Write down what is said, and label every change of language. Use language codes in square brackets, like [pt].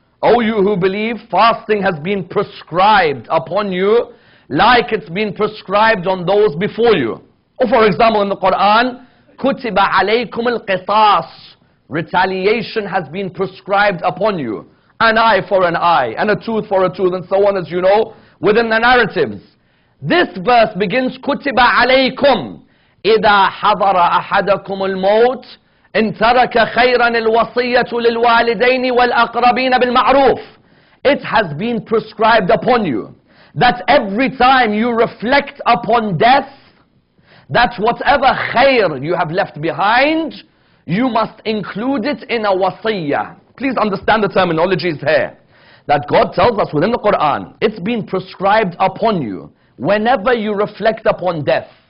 [en] O you who believe, fasting has been prescribed upon you like it's been prescribed on those before you. Or for example in the Quran, [ar] Kutiba alaykum al-qisas. [en] Retaliation has been prescribed upon you. An eye for an eye, and a tooth for a tooth, and so on, as you know, within the narratives. This verse begins, [ar] Kutiba alaykum. إذا حضر أحدكم الموت إن ترك خيرا الوصية للوالدين والأقربين بالمعروف. [en] It has been prescribed upon you that every time you reflect upon death, that whatever khair you have left behind, you must include it in a wasiyah. please understand the terminologies here. That God tells us within the Quran, it's been prescribed upon you whenever you reflect upon death.